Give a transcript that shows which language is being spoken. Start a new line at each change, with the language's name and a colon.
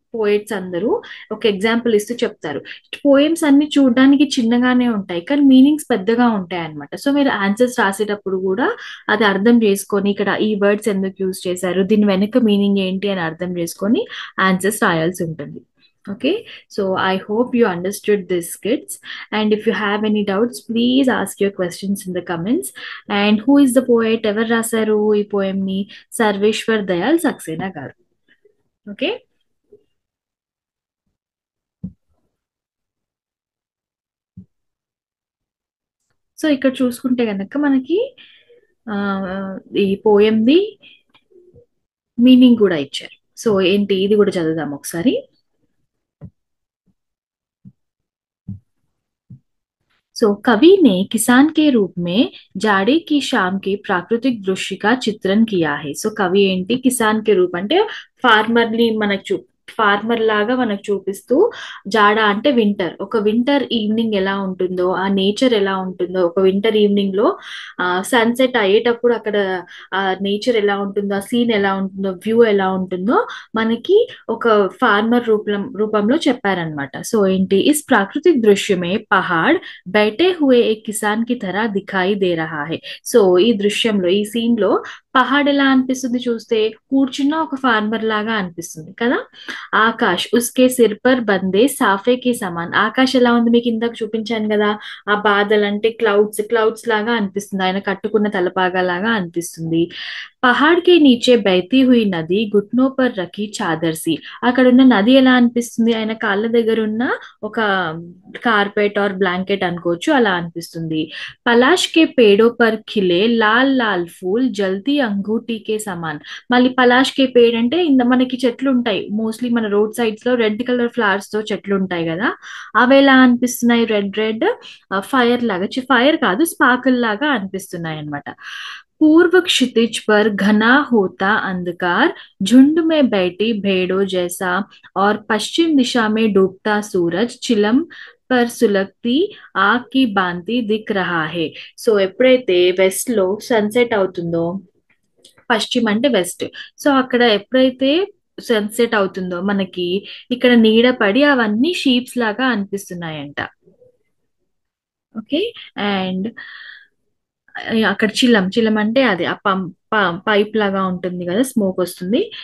Telugu: Poets అందరూ ఒక example ఇస్తూ చెప్తారు. పోయిమ్స్ అన్ని చూడడానికి చిన్నగానే ఉంటాయి కానీ మీనింగ్స్ పెద్దగా ఉంటాయి అన్నమాట. సో మీరు ఆన్సర్స్ రాసేటప్పుడు కూడా అది అర్థం చేసుకొని ఇక్కడ ఈ వర్డ్స్ ఎందుకు యూజ్ చేశారు, దీని వెనుక మీనింగ్ ఏంటి అని అర్థం చేసుకొని ఆన్సర్స్ రాయాల్సి ఉంటుంది.
English: Okay, so I hope you understood this, kids. And if you have any doubts, please ask your questions in the comments. And who is the poet?
Telugu: Ever rasaru ee poem ni?
English: Sarveshwar Dayal Saxena garu. Okay.
Telugu: So ఇక్కడ చూసుకుంటే కనుక మనకి ఆ, ఈ పోయంది meaning కూడా ఇచ్చారు. So ఏంటి ఇది కూడా చదువుదాం ఒకసారి.
Hindi: सो कवि ने किसान के रूप में जाड़े की शाम के प्राकृतिक दृश्य का चित्रण किया है.
Telugu: సో కవి ఏంటి,
Hindi: కిసాన్ కే రూప్
Telugu: అంటే ఫార్మర్ ని మనకు ఫార్మర్ లాగా మనకు చూపిస్తూ, జాడ అంటే వింటర్, ఒక వింటర్ ఈవినింగ్ ఎలా ఉంటుందో ఆ నేచర్ ఎలా ఉంటుందో, ఒక వింటర్ ఈవినింగ్ లో సన్సెట్ అయ్యేటప్పుడు అక్కడ ఆ నేచర్ ఎలా ఉంటుందో, ఆ సీన్ ఎలా ఉంటుందో, వ్యూ ఎలా ఉంటుందో మనకి ఒక ఫార్మర్ రూపంలో చెప్పారనమాట. సో ఏంటి,
Hindi: ఇస్ ప్రాకృతిక్ దృశ్యమే పహాడ్ बैठे हुए एक किसान की तरह दिखाई दे रहा है.
Telugu: సో ఈ దృశ్యంలో ఈ సీన్ లో పహాడ్ ఎలా అనిపిస్తుంది చూస్తే, కూర్చున్న ఒక ఫార్మర్ లాగా అనిపిస్తుంది కదా.
Hindi: ఆకాష్ ఉస్కే సిర్ పర్ బందే సాఫే కి సమాన్,
Telugu: ఆకాష్ ఎలా ఉంది మీకు ఇందాక చూపించాను కదా, ఆ బాదల్ అంటే క్లౌడ్స్ క్లౌడ్స్ లాగా అనిపిస్తుంది, ఆయన కట్టుకున్న తలపాగా లాగా అనిపిస్తుంది.
Hindi: పహాడ్ కే నీచే బహతీ హుయి నది గుట్నో పర్ రఖీ చాదర్ సి,
Telugu: అక్కడ ఉన్న నది ఎలా అనిపిస్తుంది, ఆయన కాళ్ళ దగ్గర ఉన్న ఒక కార్పెట్ ఆర్ బ్లాంకెట్ అనుకోవచ్చు అలా అనిపిస్తుంది.
Hindi: పలాష్ కే పేడో పర్ ఖిలే లాల్ లాల్ ఫూల్ జల్దీ అంగూటీ కే సమాన్,
Telugu: మళ్ళీ పలాష్ కే పేడ్ అంటే మనకి చెట్లు ఉంటాయి మోస్ట్లీ మన రోడ్ సైడ్స్ లో రెడ్ కలర్ ఫ్లవర్స్ తో చెట్లు ఉంటాయి కదా, అవి ఎలా అనిపిస్తున్నాయి, రెడ్ రెడ్ ఫైర్ లాగా, ఫైర్ కాదు స్పార్కిల్ లాగా అనిపిస్తున్నాయి అన్నమాట.
Hindi: पूर्व क्षितिज पर घना होता अंधकार झुंड में बैठी भेड़ों जैसा और पश्चिम दिशा में डूबता सूरज चिलम पर सुलगती आग की भांति दिख रहा है.
Telugu: సో ఎప్పుడైతే వెస్ట్ లో సన్సెట్ అవుతుందో, పశ్చిమ అంటే వెస్ట్, సో అక్కడ ఎప్పుడైతే సన్సెట్ అవుతుందో మనకి ఇక్కడ నీడ పడి అవన్నీ షీప్స్ లాగా అనిపిస్తున్నాయంట. ఓకే. అండ్ అక్కడ చిలం చిలం అంటే అది ఆ పైప్ లాగా ఉంటుంది కదా, స్మోక్ వస్తుంది.